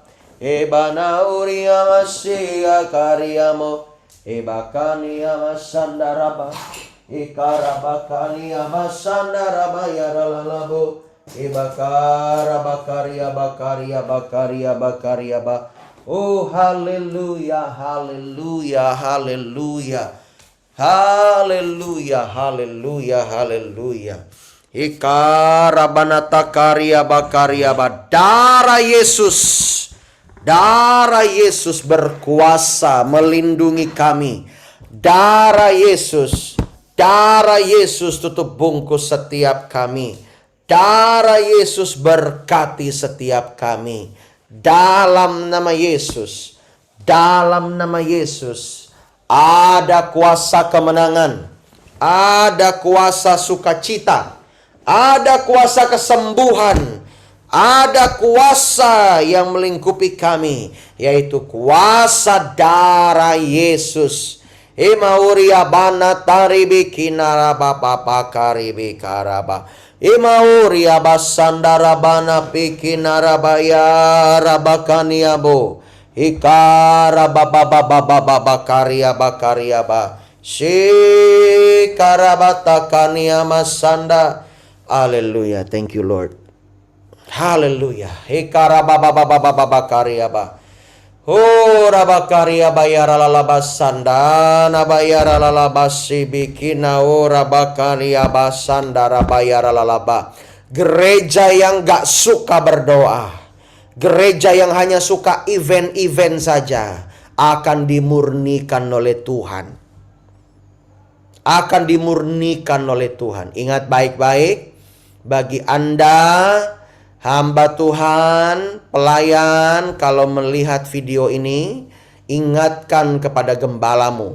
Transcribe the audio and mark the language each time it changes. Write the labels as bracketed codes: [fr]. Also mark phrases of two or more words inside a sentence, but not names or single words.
[id] Ebana uria masia kariamo. Bakani amasandaraba, ikarabakani amasandaraba yaralalabo, bakarabakaria bakaria bakaria bakaria ba. Oh haleluya, haleluya, haleluya, haleluya, haleluya, haleluya. Ikarabanata karia bakaria ba. Darah Yesus, darah Yesus berkuasa melindungi kami. Darah Yesus tutup bungkus setiap kami. Darah Yesus berkati setiap kami. Dalam nama Yesus, dalam nama Yesus, ada kuasa kemenangan, ada kuasa sukacita, ada kuasa kesembuhan. Ada kuasa yang melingkupi kami, yaitu kuasa darah Yesus. Imauria bana taribi kinaraba papa karibi karaba. Imauria basandara bana pikinarabaya rabakaniabo. Ikara baba baba baba bakaria bakaria ba. Shikarabata kaniama sanda. [en] Hallelujah. Thank you, Lord. Haleluya. Hikara baba baba baba bakaria ba. Oh rabakaria bayara lalaba sandana bayara lalaba sibikina ora bakaria basandara bayara lalaba. [id] Gereja yang gak suka berdoa, gereja yang hanya suka event-event saja, akan dimurnikan oleh Tuhan. Akan dimurnikan oleh Tuhan. Ingat baik-baik, bagi Anda hamba Tuhan, pelayan, kalau melihat video ini, ingatkan kepada gembalamu.